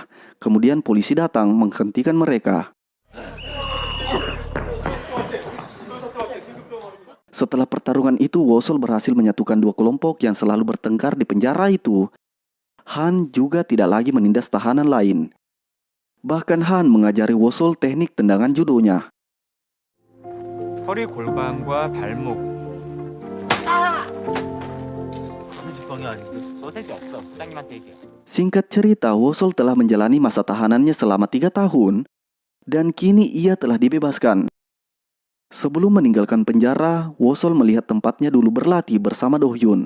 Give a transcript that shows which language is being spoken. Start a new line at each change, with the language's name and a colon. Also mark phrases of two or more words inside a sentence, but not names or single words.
Indonesian: Kemudian polisi datang menghentikan mereka. Setelah pertarungan itu, Wosol berhasil menyatukan dua kelompok yang selalu bertengkar di penjara itu. Han juga tidak lagi menindas tahanan lain. Bahkan Han mengajari Wosol teknik tendangan judonya.
Korean: 허리 골반과 발목.
Indonesian: Singkat cerita, Wosol telah menjalani masa tahanannya selama 3 tahun dan kini ia telah dibebaskan. Sebelum meninggalkan penjara, Wosol melihat tempatnya dulu berlatih bersama Do-hyun.